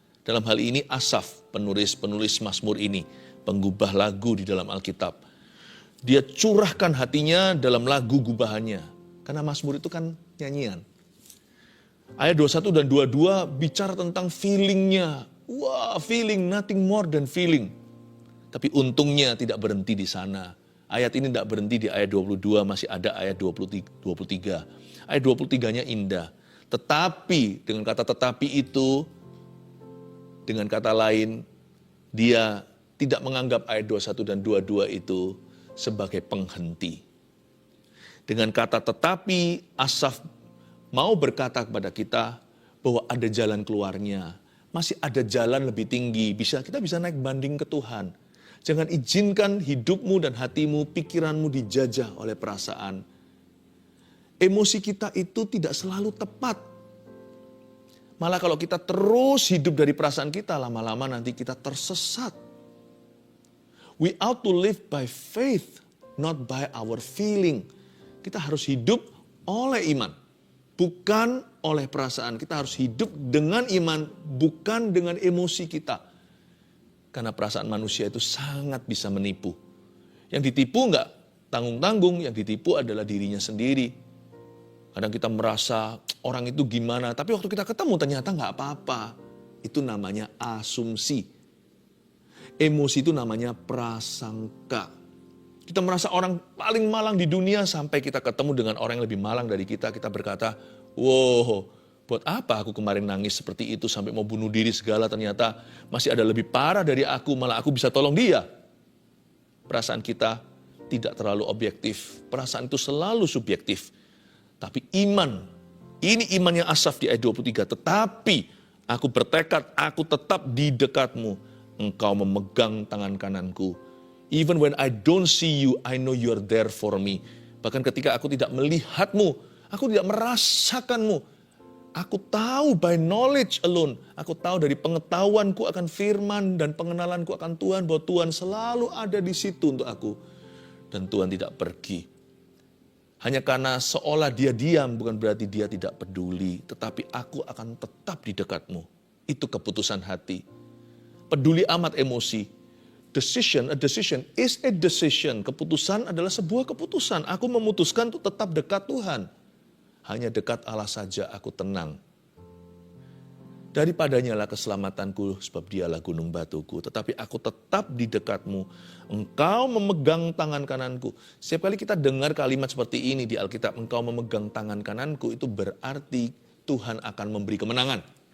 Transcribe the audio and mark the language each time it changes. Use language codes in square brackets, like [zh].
[id] Dalam hal ini Asaf, penulis Mazmur ini, penggubah lagu di dalam Alkitab. Dia curahkan hatinya dalam lagu gubahannya. Karena Mazmur itu kan nyanyian. Ayat 21 dan 22 bicara tentang feelingnya. [en] Wah, feeling, nothing more than feeling. [id] Tapi untungnya tidak berhenti di sana. Ayat ini tidak berhenti di ayat 22, masih ada ayat 23. Ayat 23-nya indah. Tetapi, dengan kata tetapi itu, dengan kata lain, dia tidak menganggap ayat 21 dan 22 itu sebagai penghenti. Dengan kata tetapi, Asaf mau berkata kepada kita bahwa ada jalan keluarnya. Masih ada jalan lebih tinggi, kita bisa naik banding ke Tuhan. Jangan izinkan hidupmu dan hatimu, pikiranmu dijajah oleh perasaan. Emosi kita itu tidak selalu tepat. Malah kalau kita terus hidup dari perasaan kita, lama-lama nanti kita tersesat. [en] We ought to live by faith, not by our feeling. [id] Kita harus hidup oleh iman, bukan oleh perasaan. Kita harus hidup dengan iman, bukan dengan emosi kita. Karena perasaan manusia itu sangat bisa menipu. Yang ditipu enggak tanggung-tanggung, yang ditipu adalah dirinya sendiri. Kadang kita merasa orang itu gimana, tapi waktu kita ketemu ternyata enggak apa-apa. Itu namanya asumsi. Emosi itu namanya prasangka. Kita merasa orang paling malang di dunia sampai kita ketemu dengan orang yang lebih malang dari kita. Kita berkata, wow, buat apa aku kemarin nangis seperti itu sampai mau bunuh diri segala, ternyata masih ada lebih parah dari aku, malah aku bisa tolong dia. Perasaan kita tidak terlalu objektif, perasaan itu selalu subjektif. Tapi iman, ini imannya Asaf di ayat 23, tetapi aku bertekad, aku tetap di dekatmu, engkau memegang tangan kananku. [en] Even when I don't see you, I know you are there for me. [id] Bahkan ketika aku tidak melihatmu, aku tidak merasakanmu, aku tahu [en] by knowledge alone. [id] Aku tahu dari pengetahuanku akan firman dan pengenalanku akan Tuhan, bahwa Tuhan selalu ada di situ untuk aku. Dan Tuhan tidak pergi. Hanya karena seolah dia diam, bukan berarti dia tidak peduli. Tetapi aku akan tetap di dekatmu. Itu keputusan hati. Peduli amat emosi. [en] A decision is a decision. [id] Keputusan adalah sebuah keputusan. Aku memutuskan untuk tetap dekat Tuhan. Hanya dekat Allah saja aku tenang. Daripadanya lah keselamatanku, sebab dialah gunung batuku. Tetapi aku tetap di dekatmu. Engkau memegang tangan kananku. Setiap kali kita dengar kalimat seperti ini di Alkitab, engkau memegang tangan kananku, itu berarti Tuhan akan memberi kemenangan.